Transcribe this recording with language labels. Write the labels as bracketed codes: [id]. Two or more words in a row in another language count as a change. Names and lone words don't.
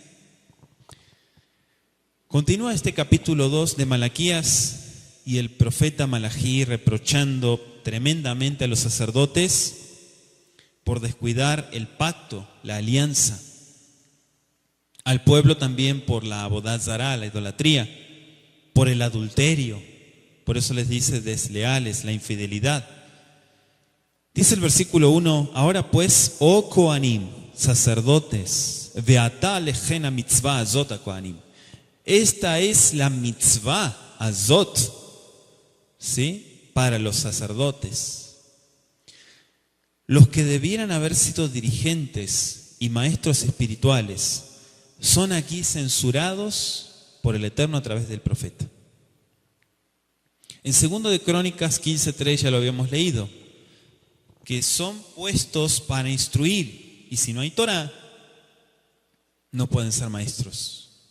[es] Continúa este capítulo 2 de Malaquías, y el profeta Malají reprochando tremendamente a los sacerdotes por descuidar el pacto, la alianza, al pueblo también por la [he] עבודה זרה, [es] la idolatría, por el adulterio. Por eso les dice desleales, la infidelidad. Dice el versículo 1: ahora pues, oh Coanim, sacerdotes, [he] ועתה אליכם המצוה הזאת הכהנים. [es] Esta es la [he] מצוה הזאת, [es] ¿sí? Para los sacerdotes. Los que debieran haber sido dirigentes y maestros espirituales son aquí censurados por el Eterno a través del profeta. En 2 de Crónicas 15:3 ya lo habíamos leído, que son puestos para instruir, y si no hay Torah, no pueden ser maestros.